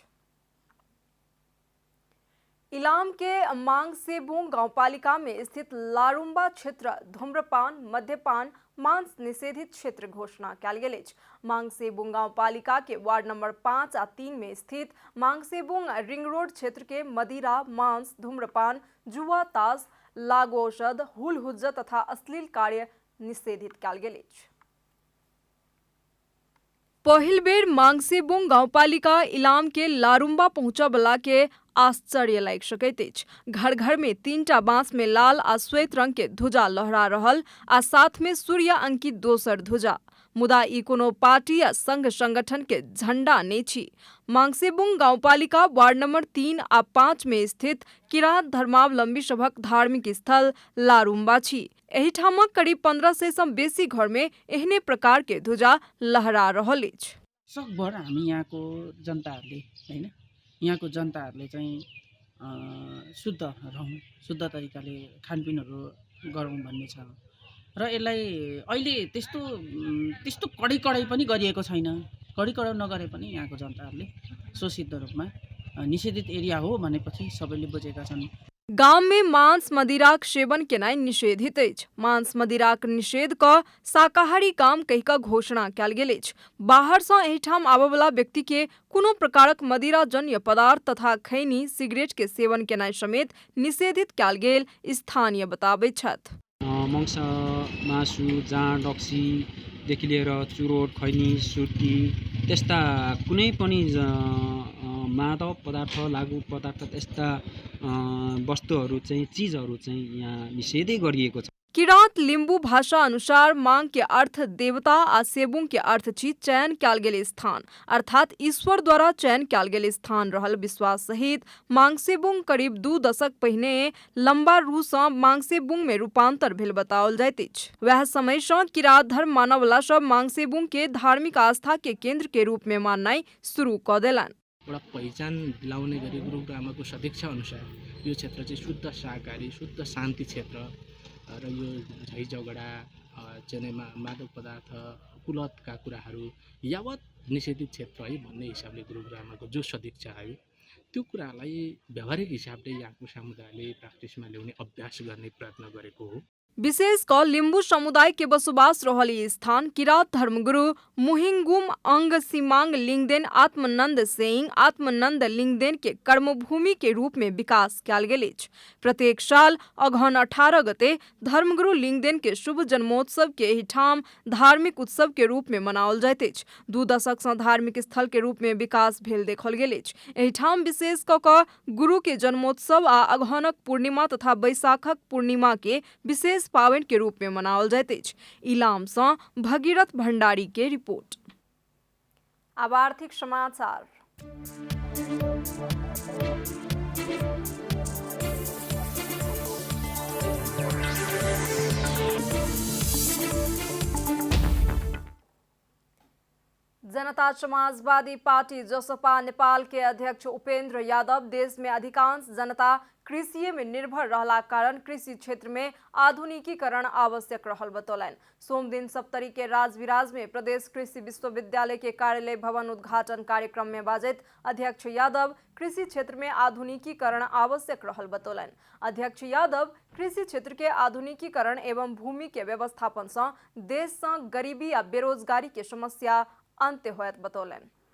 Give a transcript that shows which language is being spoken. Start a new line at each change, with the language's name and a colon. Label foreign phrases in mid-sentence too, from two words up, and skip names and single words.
Maithili: इलाम के मांगसेबुङ गाउँपालिका में स्थित लारुम्बा क्षेत्र धूम्रपान मद्यपान मांस निषेधित क्षेत्र घोषणा कयल गेल अछि। मांगसेबुङ गाउँपालिका के वार्ड नंबर 5 आ 3 में स्थित मांगसेबुङ रिंग रोड क्षेत्र के मदिरा मांस धूम्रपान जुआ ताश लागू औषध हुल हुज्जा तथा अश्लील कार्य निषेधित कयल गेल अछि। पहिल बेर मांगसेबुङ गाउँपालिका इलाम के लारुम्बा पहुंचबला के आश्चर्य लागि सकैत अछि। घर घर में 3टा बांस में लाल आ श्वेत रंग के ध्वजा लहरा रहल आ साथ में सूर्य अंकित दोसर ध्वजा। मुदा ई कोनो पार्टी या संघ संगठन के झंडा नहि छी। मांगसेबुङ गाउँपालिका वार्ड नंबर 3 आ 5 में स्थित किरात धर्मावलंबी सभक धार्मिक स्थल लारुम्बा छी। एहिठामक करीब 1500 सँ बेसी घर में एहने प्रकार के ध्वजा लहरा रहल अछि।
Nepali: सकभर हामी यहाँको जनताहरूले हैन यहाँको जनताहरूले चाहिँ शुद्ध रहौँ, शुद्ध तरिकाले खानपिनहरू गरौँ भन्ने छ र यसलाई अहिले त्यस्तो कडाइ पनि गरिएको छैन। कडाइ नगरे पनि यहाँको जनताहरूले स्वसिद्ध रूपमा निषेधित एरिया हो भनेपछि सबैले बुझेका छन्।
Maithili: गाम में मांस मदिराक सेवन केनाइ निषेधित अछि। मांस मदिराक निषेध क शाकाहारी गाम कहि क घोषणा कयल गेल अछि। बाहर सँ एहिठाम आबयवला व्यक्ति के कोनो प्रकारक मदिराजन्य पदार्थ तथा खैनी सिगरेट के सेवन केनाइ समेत निषेधित कयल गेल स्थानीय बताबैत छथि।
Nepali: मङ्स मासु जाँड रक्सीदेखि लिएर चुरोट खैनी सुर्ती त्यस्ता कुनै पनि मादक पदार्थ लागू पदार्थ त्यस्ता वस्तुहरू चाहिँ चीजहरू चाहिँ यहाँ निषेधै गरिएको छ।
Maithili: किरात लिम्बू भाषा अनुसार मांग के अर्थ देवता आ सेबुङ के अर्थ छी चयन कयल गेल स्थान अर्थात ईश्वर द्वारा चयन कयल गेल स्थान रहल विश्वास सहित मांगसेबुङ करीब 2 दशक पहिने लम्बा रू सँ मांगसेबुङ में रूपांतर भेल बताओल जाइत अछि। वएह समय सँ किरात धर्म मानवला सब मांगसेबुङ के धार्मिक आस्था के केंद्र के रूप में माननाइ शुरू क देलनि।
Nepali: एउटा पहिचान दिलाउने गरी गुरुग्रामको समीक्षा अनुसार यो क्षेत्र चाहिँ शुद्ध शाकाहारी शुद्ध शान्ति क्षेत्र र यो झै झगडा चेनेमा मादक पदार्थ कुलतका कुराहरू यावत निषेधित क्षेत्र है भन्ने हिसाबले गुरुग्रामको जो समीक्षा आयो त्यो कुरालाई व्यावहारिक हिसाबले यहाँको समुदायले प्र्याक्टिसमा ल्याउने अभ्यास गर्ने प्रयत्न गरेको हो।
Maithili: विशेष क लिम्बू समुदाय के बसोबास रहल ई स्थान किरात धर्मगुरु मुहिंगुम अंग सिमांग लिंगदेन आत्मनंद सेइंग आत्मनंद लिंगदेन के कर्मभूमि के रूप में विकास कयल गेल अछि। प्रत्येक साल अगहन 18 गते धर्मगुरु लिंगदेन के शुभ जन्मोत्सव के एहिठाम धार्मिक उत्सव के रूप में मनाओल जाइत अछि। 2 दशक सँ धार्मिक स्थल के रूप में विकास भेल देखल गेल अछि। एहिठाम विशेष क गुरु के जन्मोत्सव आ अगहनक पूर्णिमा तथा बैसाखक पूर्णिमा के विशेष पावन के रूप में मनाओल जाइत अछि। इलाम सँ भगीरथ भंडारी के रिपोर्ट। अब आर्थिक समाचार। जनता समाजवादी पार्टी जसपा नेपाल के अध्यक्ष उपेन्द्र यादव देश में अधिकांश जनता कृषि में निर्भर रहला कारण कृषि क्षेत्र में आधुनिकीकरण आवश्यक रहल बतौलन। सोम दिन सप्तरी के राजविराज में प्रदेश कृषि विश्वविद्यालय के कार्यालय भवन उद्घाटन कार्यक्रम में बाजैत अध्यक्ष यादव कृषि क्षेत्र में आधुनिकीकरण आवश्यक रहल बतौलन। अध्यक्ष यादव कृषि क्षेत्र के आधुनिकीकरण एवं भूमि के व्यवस्थापन से देश से गरीबी आ बेरोजगारी के समस्या अंत्य होयत बतौलन।